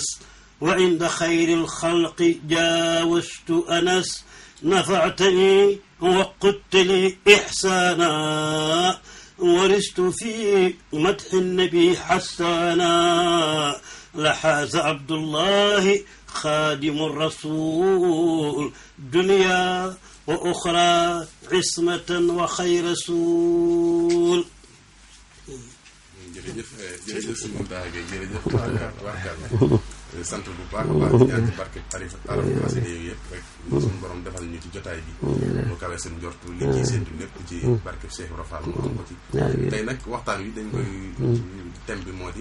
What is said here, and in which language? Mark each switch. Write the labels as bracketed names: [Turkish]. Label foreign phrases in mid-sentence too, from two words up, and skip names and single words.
[Arabic] وعند خير الخلق جاوزت أنس نفعتني وقدت لي إحسانا ورثت في مدح النبي حسانا لحاز عبد الله خادم الرسول دنيا وأخرى عصمة وخير رسول. [Wolof] jërëjëf si Mountakha Gueye jërëjëf waxtaan sant bu baax a baax di ñaan ci barke xasida yi yëpp rek suñu borom defal ñu ci jotaay bi mu kawe seen njortu li ciy séntu lépp ci barke Cheikh Ibra Fall mu am ko ci tey nag waxtaan wi dañ koy thème bi moo di